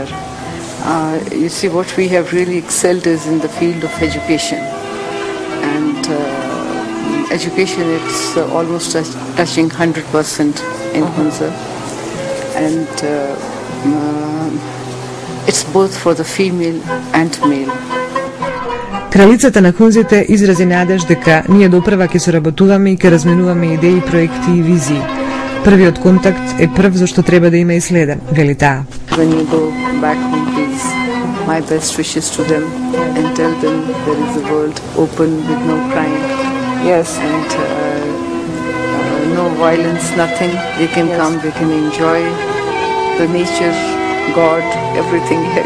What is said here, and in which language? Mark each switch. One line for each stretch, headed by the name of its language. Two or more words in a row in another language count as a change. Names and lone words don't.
English: You see, what we have really excelled is in the field of education. And education, it's almost touching 100% in Hunza. And it's both for the female and male.
Macedonian: Кралицата на хунзите изрази надеж дека ние допрва ќе соработуваме и ќе разменуваме идеи, проекти и визии. Првиот контакт е прв зашто треба да има и следен, вели таа.
English: When you go back home, please, my best wishes to them and tell them there is a world open with no crime. Yes. And no violence, nothing. They can come, they can enjoy the nature, God, everything here.